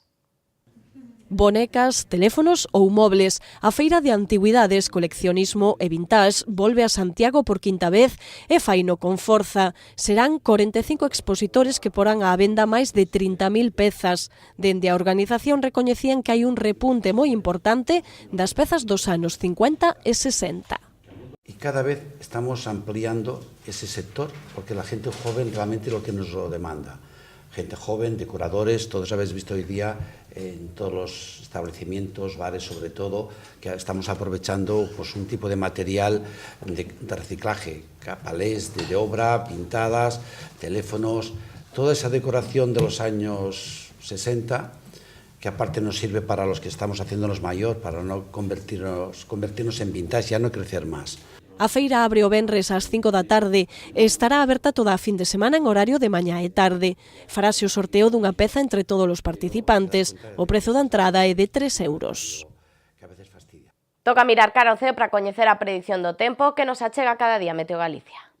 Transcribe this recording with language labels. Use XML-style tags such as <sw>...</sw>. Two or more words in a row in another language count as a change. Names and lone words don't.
<gl>Bonecas, teléfonos ou mobles, a Feira de Antigüidades, Coleccionismo e Vintage volve a Santiago por quinta vez e faino con forza. Serán 45 expositores que porán á venda máis de 30.000 pezas. Dende a organización recoñecían que hai un repunte moi importante das pezas dos anos 50 e 60.</gl> <es>Y cada vez estamos ampliando ese sector porque la gente joven realmente lo que nos lo demanda. Gente joven, decoradores, todos habéis visto hoy día en todos los establecimientos, bares sobre todo, que estamos aprovechando pues, un tipo de material de reciclaje, palés de obra, pintadas, teléfonos, toda esa decoración de los años 60, que aparte nos sirve para los que estamos haciéndonos mayor, para no convertirnos en vintage, ya no crecer más.</es> <gl>A feira abre o venres ás 5 da tarde e estará aberta toda a fin de semana en horario de mañá e tarde. Farase o sorteo dunha peza entre todos os participantes. O prezo da entrada é de 3 euros. Toca mirar cara ao ceo para coñecer a predición do tempo que nos achega cada día Meteo Galicia.</gl>